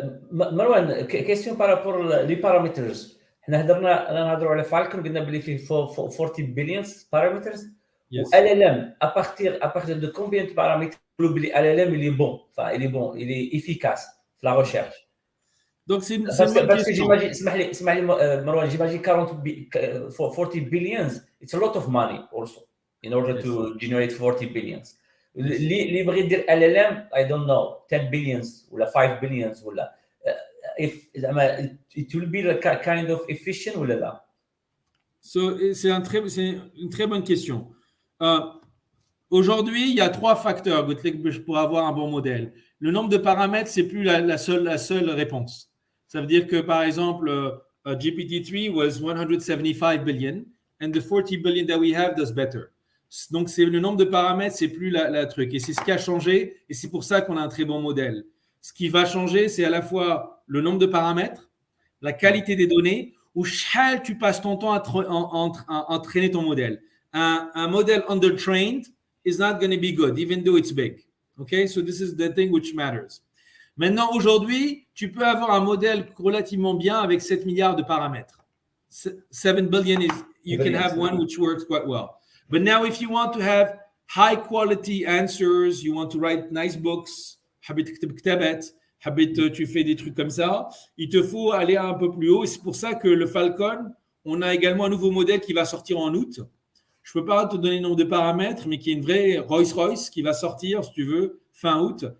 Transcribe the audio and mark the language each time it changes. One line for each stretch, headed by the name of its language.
French: Marwan, question par rapport aux parameters.
Arabic: احنا نهضروا على فالكون، قلنا بلي فيه
English: 40 billion parameters. Yes.
French: LLM, à partir de combien de paramètres le LLM il est bon, enfin il est efficace la recherche. Donc c'est parce que j'imagine, Marwan, j'imagine
English: 40 billions, it's a lot of money also in order to generate 40 billions.
Arabic: اللي يبغي يدير
English: LLM, I don't know, 10 billions ولا 5 billions ولا if it will be kind of efficient
Arabic: ولا لا.
French: So c'est une très bonne question. Aujourd'hui, il y a 3 facteurs pour avoir un bon modèle. Le nombre de paramètres, c'est plus la seule réponse. Ça veut dire que, par exemple,
English: GPT-3 was 175 billion, and the 40 billion that we have does better.
French: Donc, c'est le nombre de paramètres, c'est plus la truc. Et c'est ce qui a changé, et c'est pour ça qu'on a un très bon modèle. Ce qui va changer, c'est à la fois le nombre de paramètres, la qualité des données, ou شحال tu passes ton temps à entraîner ton modèle. Un modèle
English: undertrained is not going to be good, even though it's big. Okay, so this is the thing which matters.
French: Maintenant, aujourd'hui, tu peux avoir un modèle relativement bien avec 7 milliards de paramètres.
English: 7 billion is, you can have one which works quite well. But now, if you want to have high quality answers, you want to write nice books,
Arabic: حبيت تكتب كتابات,
French: tu fais des trucs comme ça, il te faut aller un peu plus haut. Et c'est pour ça que le Falcon, on a également un nouveau modèle qui va sortir en août. Je ne peux pas te donner le nombre de paramètres, mais qui est une vraie Rolls-Royce qui va sortir, si tu veux, fin août.